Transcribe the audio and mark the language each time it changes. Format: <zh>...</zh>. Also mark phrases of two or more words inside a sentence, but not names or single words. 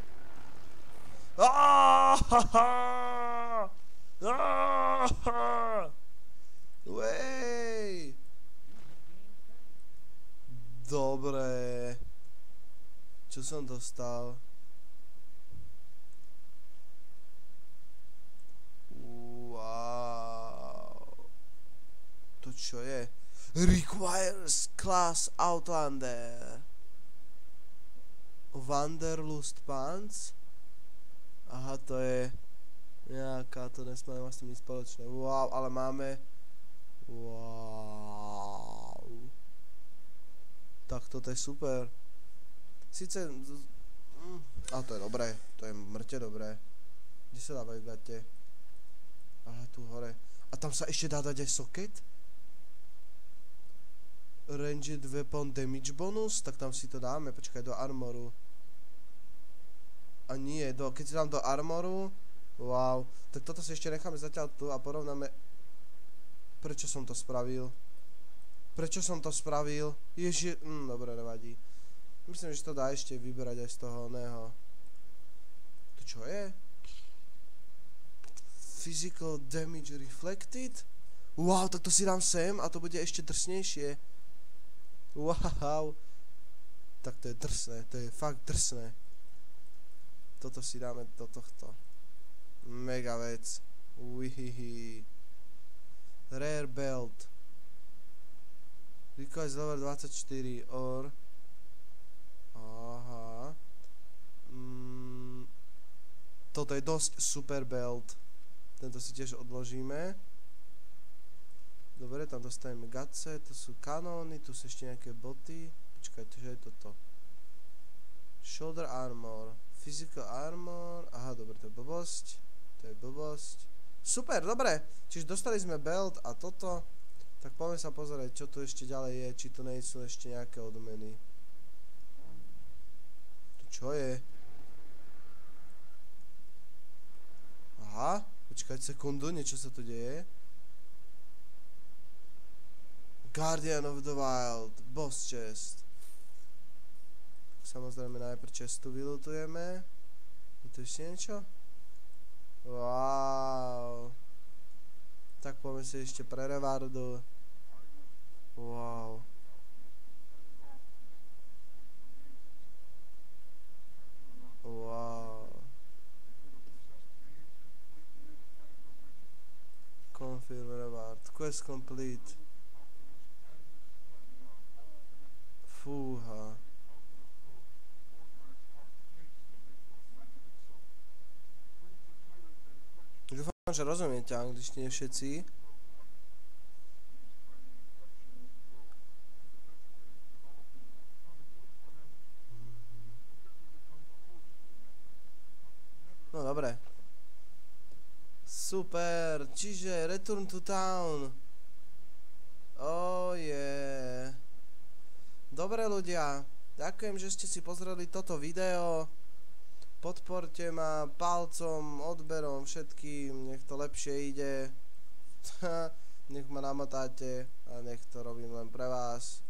<sk>Uej! Dobre. Čo som dostal? To čo je?</sk> <en>Requires class Outlander. Wanderlust Pants?</en> <sk>Aha, to je nejaká, to nesmá s tým nič spoločné. Wow, ale máme. Wow. Tak toto je super. Sice. Ale to je dobré. To je mŕte dobré. Kde sa dávajú gate? Aha, tu hore. A tam sa ešte dá dať aj socket?</sk> <en>Ranged weapon damage bonus?</en> <sk>Tak tam si to dáme, počkaj, do armoru. A nie, keď si dám do armoru. Wow, tak toto si ešte necháme zatiaľ tu a porovnáme. Prečo som to spravil? Ježi, dobre, nevadí. Myslím, že to dá ešte vyberať aj z toho oného. To čo je?</sk> <en>Physical damage reflected?</en> <sk>Wow, tak to si dám sem a to bude ešte drsnejšie. Wow. Tak to je drsné, to je fakt drsné. Toto si dáme do tohto. Mega vec. Uihihi.</sk> <en>Rare belt. Requires level 24 or.</en> <sk>Aha. Toto je dosť super belt. Tento si tiež odložíme. Dobre, tam dostaneme gace, to sú kanóny, tu sú ešte nejaké boty. Počkaj, čo je toto?</sk> <en>Shoulder armor, physical armor,</en> <sk>aha, dobre, to je blbosť. Super, dobre, čiže dostali sme belt a toto. Tak poďme sa pozrieť, čo tu ešte ďalej je, či tu nejsú ešte nejaké odmeny. Tu čo je? Aha, počkať sekundu, niečo sa tu deje.</sk> <en>Guardian of the Wild, boss chest.</en> <sk>samozrejme najprv čestu vylutujeme. Je tu ešte niečo? Wow. Tak poďme si ešte pre rewardu. Wow. Wow.</sk> <en>Confirm reward. Quest complete.</en> <sk>Fúha. Dúfam, že rozumiete angličtine všetci. No dobre. Super, čiže</sk> <en>return to town. Oh yeah.</en> <sk>Dobre ľudia, ďakujem, že ste si pozreli toto video. Podporte ma palcom, odberom, všetkým, nech to lepšie ide. Nech ma namotáte a nech to robím len pre vás.</sk>